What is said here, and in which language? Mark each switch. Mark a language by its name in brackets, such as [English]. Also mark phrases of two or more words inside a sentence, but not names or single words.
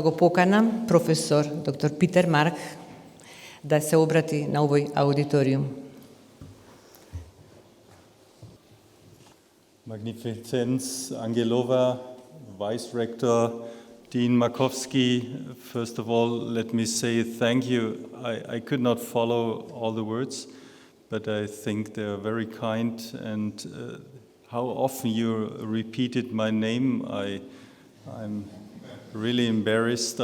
[Macedonian] го поканам професор доктор Питер Марк да се обрати на овој аудиториум. [English] Magnificenz Angelova, Vice Rector Dean Markowski, first of all, let me say thank you. I could not follow all the words, but I think they are very kind, and how often you repeated my name, I'm really embarrassed.